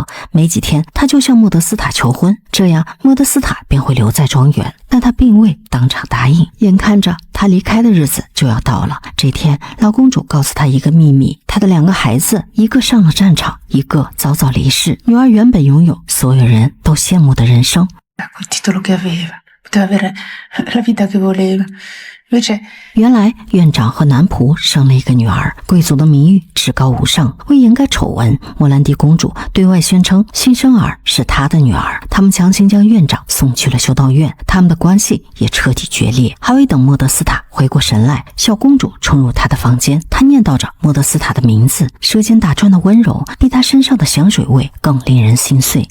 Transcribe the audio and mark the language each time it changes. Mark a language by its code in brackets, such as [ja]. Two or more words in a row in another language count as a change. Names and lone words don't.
[zh] 没几天，他就向莫德斯塔求婚，这样莫德斯塔便会留在庄园。但他并未当场答应。眼看着他离开的日子就要到了，这天老公主告诉他一个秘密，他的2个孩子，一个上了战场，一个早早离世。女儿原本拥有所有人都羡慕的人生， [it] Quel titolo che aveva, poteva avere la vita che voleva. Luce， [zh] 原来院长和男仆生了一个女儿，贵族的名誉至高无上。为掩盖丑闻，莫兰迪公主对外宣称新生儿是她的女儿。他们强行将院长送去了修道院，他们的关系也彻底决裂。还未等莫德斯塔回过神来，小公主冲入她的房间，她念叨着莫德斯塔的名字，舌尖打转的温柔比她身上的香水味更令人心碎。